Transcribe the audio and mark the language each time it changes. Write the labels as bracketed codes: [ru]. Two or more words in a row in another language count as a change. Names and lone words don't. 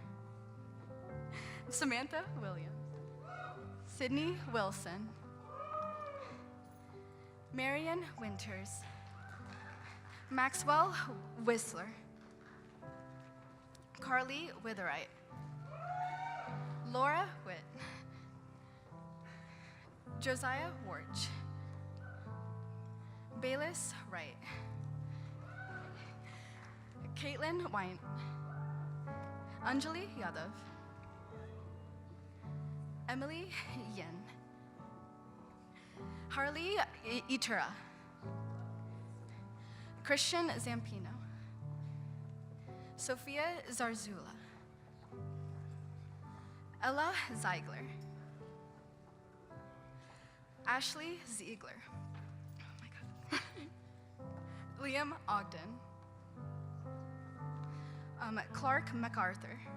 [en] Samantha Williams. Sydney Wilson. Marion Winters. Maxwell Whistler. Carly Witherite. Laura Witt. Josiah Warch. Bayless Wright. Caitlin Wine. Anjali Yadav. Emily Yin. Harley Itura. Christian Zampino. Sophia Zarzula. Ella Zeigler. Ashley Ziegler. Oh my God. Liam Ogden. Clark MacArthur.